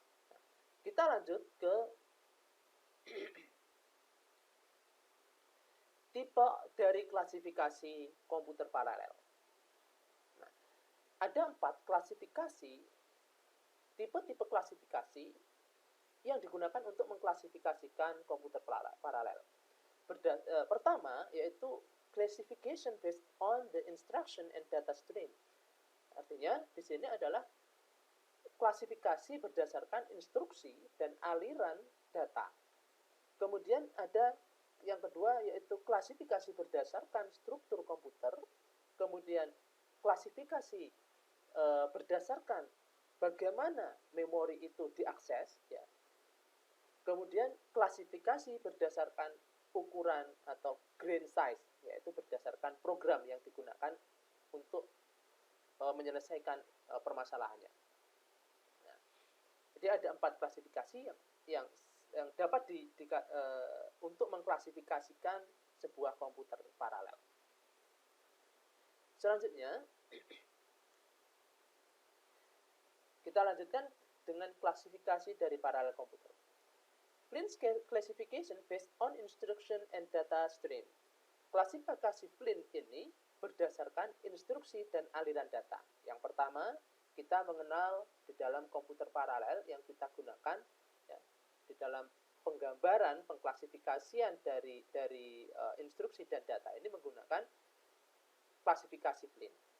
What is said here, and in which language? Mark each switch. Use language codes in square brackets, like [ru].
[id] Nah, kita lanjut ke tipe dari klasifikasi komputer paralel. Nah, ada 4 klasifikasi, tipe-tipe klasifikasi yang digunakan untuk mengklasifikasikan komputer paralel. Pertama yaitu [en] classification based on the instruction and data stream. [id] Artinya di sini adalah klasifikasi berdasarkan instruksi dan aliran data. Kemudian ada yang kedua yaitu klasifikasi berdasarkan struktur komputer. Kemudian klasifikasi berdasarkan bagaimana memori itu diakses ya. Kemudian klasifikasi berdasarkan ukuran atau grain size, yaitu berdasarkan program yang digunakan untuk menyelesaikan permasalahannya. Nah, jadi ada 4 klasifikasi yang dapat untuk mengklasifikasikan sebuah komputer paralel. Selanjutnya, kita lanjutkan dengan klasifikasi dari paralel komputer. [en] Flynn's classification based on instruction and data stream. [id] Klasifikasi Flynn ini berdasarkan instruksi dan aliran data. Yang pertama, kita mengenal di dalam komputer paralel yang kita gunakan ya, di dalam penggambaran pengklasifikasian dari instruksi dan data ini menggunakan klasifikasi Flynn.